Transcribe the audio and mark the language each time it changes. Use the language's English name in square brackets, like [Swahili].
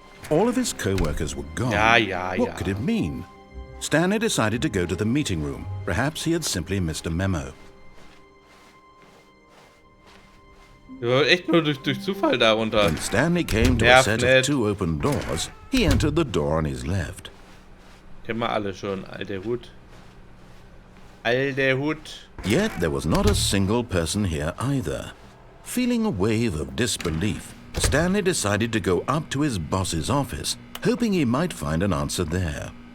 [English] All of his co-workers were gone. What could it mean? Stanley decided to go to the meeting room. Perhaps he had simply missed a memo. [German] wir waren echt nur durch Zufall da runter. [English] When Stanley came to a set of 2 open doors, he entered the door on his left. [German] Kennen wir alle schon. Alter Hut. Alter Hut. [English] Yet there was not a single person here either. Feeling a wave of disbelief, Stanley decided to go up to his boss's office, hoping he might find an answer there.